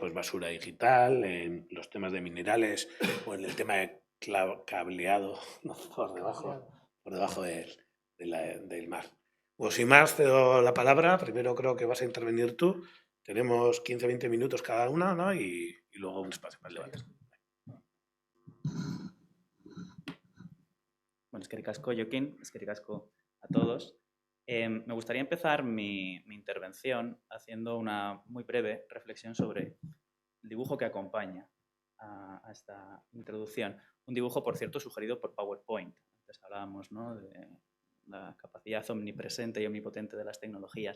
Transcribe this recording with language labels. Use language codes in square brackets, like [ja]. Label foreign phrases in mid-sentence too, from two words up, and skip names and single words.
[es] Pues basura digital, en los temas de minerales o en el tema de cableado, ¿no? Por debajo del mar. Pues sin más, te doy la palabra. Primero creo que vas a intervenir tú. Tenemos 15-20 minutos cada una, ¿no? Y luego un espacio para el debate. [eu] Bueno, eskerrik asko, Joaquín, eskerrik asko [es] a todos. Me gustaría empezar mi intervención haciendo una muy breve reflexión sobre el dibujo que acompaña a esta introducción. Un dibujo, por cierto, sugerido por PowerPoint. Antes hablábamos, ¿no?, de la capacidad omnipresente y omnipotente de las tecnologías.